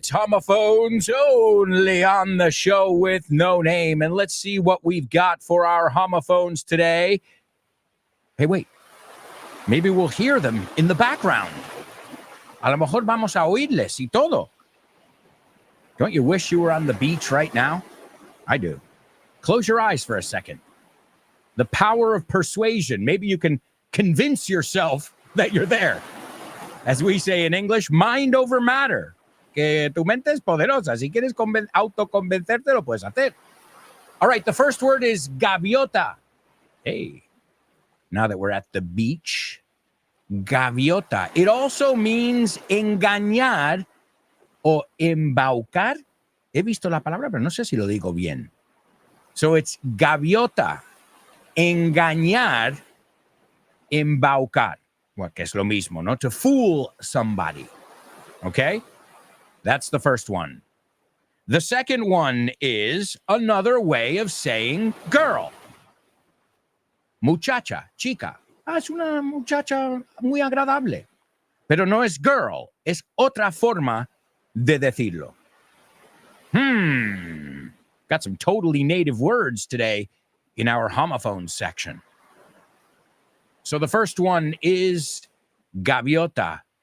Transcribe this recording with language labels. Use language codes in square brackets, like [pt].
[en] It's homophones only on the show with no name. And let's see what we've got for our homophones today. Hey, wait. Maybe we'll hear them in the background. [es] A lo mejor vamos a oírles y todo. [en] Don't you wish you were on the beach right now? I do. Close your eyes for a second. The power of persuasion. Maybe you can convince yourself that you're there. As we say in English, mind over matter. [es] Que tu mente es poderosa. Si quieres autoconvencerte, lo puedes hacer. [en] All right, the first word is gaviota. Hey, now that we're at the beach, gaviota. It also means [es] engañar o embaucar. He visto la palabra, pero no sé si lo digo bien. [en] So it's gaviota. Engañar, embaucar. Well, [es] que es lo mismo, ¿no? [en] To fool somebody. Okay? That's the first one. The second one is another way of saying girl. [es] Muchacha, chica. Es una muchacha muy agradable. Pero no es girl, es otra forma de decirlo. [en] Got some totally native words today in our homophones section. So the first one is gaviota.